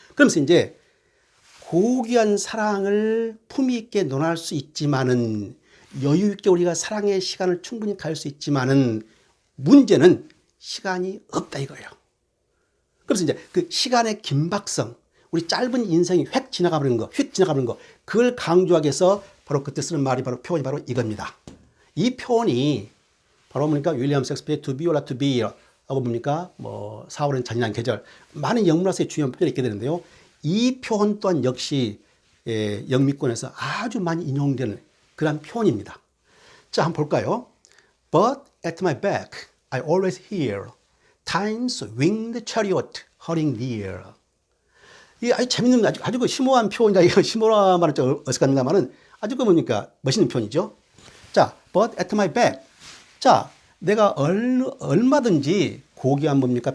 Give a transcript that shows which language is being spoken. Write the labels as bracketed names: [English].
[Korean] 그러면서 이제 고귀한 사랑을 품위 있게 논할 수 있지만은 여유 있게 우리가 사랑의 시간을 충분히 가질 수 있지만은 문제는 시간이 없다 이거예요. 그래서 이제 그 시간의 긴박성, 우리 짧은 인생이 휙 지나가버리는 거, 그걸 강조하기 위해서 바로 그때 쓰는 말이 바로 표현이 바로 이겁니다. 이 표현이 바로 뭡니까? 윌리엄 셰익스피어의 [English] To be or not to be [Korean] 하고 뭡니까? 뭐 4월은 잔인한 계절, 많은 영문학서의 중요한 표현이 있게 되는데요. 이 표현 또한 역시 영미권에서 아주 많이 인용되는 그런 표현입니다. 자, 한번 볼까요? [English] But at my back, I always hear time's winged chariot hurrying near. [Korean] 이게 아주 재밌는, 아주 그 심오한 표현이다. 이거 심오한 말은 좀 어색합니다만은 아주 그 뭡니까? 멋있는 표현이죠. 자, [English] but at my back. [Korean] 자, 내가 얼마든지 고귀한 뭡니까?